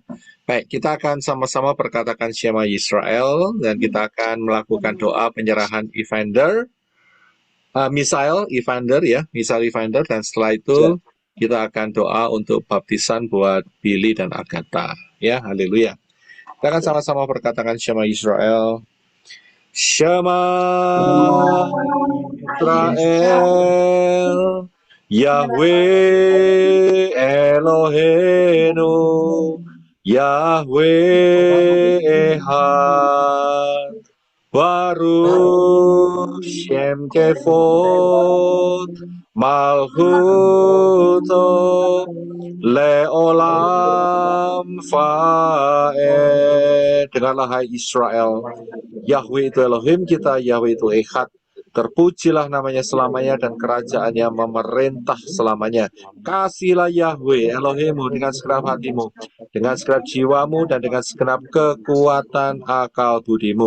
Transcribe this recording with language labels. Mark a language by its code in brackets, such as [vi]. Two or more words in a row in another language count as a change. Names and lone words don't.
[id] Baik, kita akan sama-sama perkatakan [he] שמע ישראל [id] dan kita akan melakukan doa penyerahan Evander, Misael Evander Misael Evander, dan setelah itu kita akan doa untuk baptisan buat Billy dan Agatha. Ya, haleluya. Kita akan sama-sama perkatakan [he] שמע ישראל. שמע ישראל, יהוה אלוהינו, יהוה אחד, ברוך שם כבוד, מלכותו, לעולם ועד. [id] Dengarlah hai Israel, Yahweh itu Elohim kita, Yahweh itu Echad. Terpujilah namanya selamanya dan kerajaannya memerintah selamanya. Kasihlah Yahweh Elohimmu dengan segenap hatimu, dengan segenap jiwamu, dan dengan segenap kekuatan akal budimu.